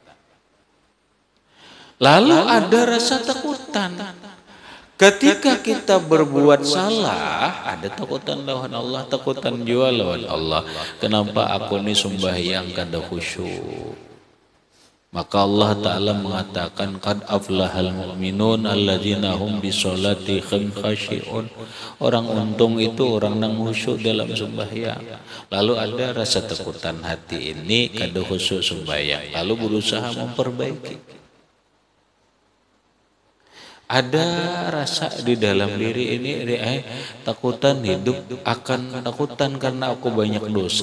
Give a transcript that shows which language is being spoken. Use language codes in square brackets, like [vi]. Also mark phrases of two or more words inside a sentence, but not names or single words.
[bjn] Lalu ada rasa takutan. Ketika kita berbuat salah, ada takutan lawan Allah, takutan jua lawan Allah. Kenapa aku ini sembahyang kada khusyuk? Maka Allah Ta'ala mengatakan, [ar] qad aflahal mu'minun alladzina hum bisolatihim khashi'un. [bjn] Orang untung itu orang yang khusyuk dalam sembahyang. Lalu ada rasa takutan hati ini kada khusyuk sembahyang, lalu berusaha memperbaiki. Ada rasa di dalam diri ini, takutan hidup akan takutan karena aku banyak dosa.